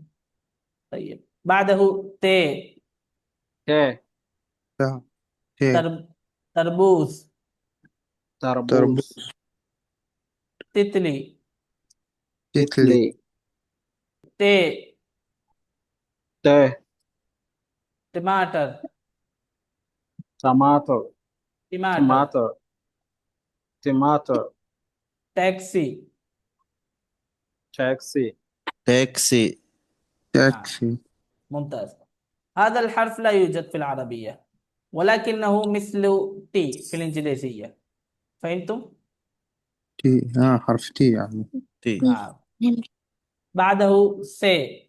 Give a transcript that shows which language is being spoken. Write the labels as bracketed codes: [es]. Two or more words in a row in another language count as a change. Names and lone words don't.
[ar] طيب، بعده ت. ت ت ت تربوز. تربوز تربوز تتلي. تتلي تتلي ت. ت टमाटर. टमाटर टमाटर. टमाटर टमाटर टैक्सी. टैक्सी تاكسي. نعم، تاكسي ممتاز. هذا الحرف لا يوجد في العربية، ولكنه مثل تي في الإنجليزية. فهمتم؟ تي حرف تي يعني تي. نعم. بعده سي.